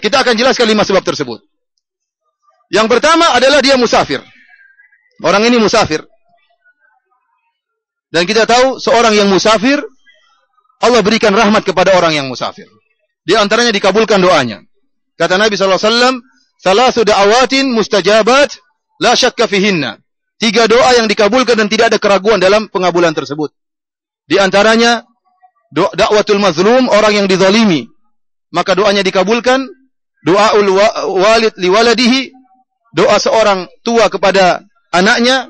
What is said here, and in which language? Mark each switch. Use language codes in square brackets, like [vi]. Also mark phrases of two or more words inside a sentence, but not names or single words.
[id] Kita akan jelaskan 5 sebab tersebut. Yang pertama adalah dia musafir. Orang ini musafir. Dan kita tahu seorang yang musafir, Allah berikan rahmat kepada orang yang musafir. Di antaranya dikabulkan doanya. Kata Nabi SAW, [ar] "ثلاث دعوات مستجابات، لا شك فيهن." [id] 3 doa yang dikabulkan dan tidak ada keraguan dalam pengabulan tersebut. Di antaranya [ar] دعوة المظلوم, [id] orang yang dizalimi, maka doanya dikabulkan. [ar] دعاء الوالد لولده, [id] doa seorang tua kepada anaknya.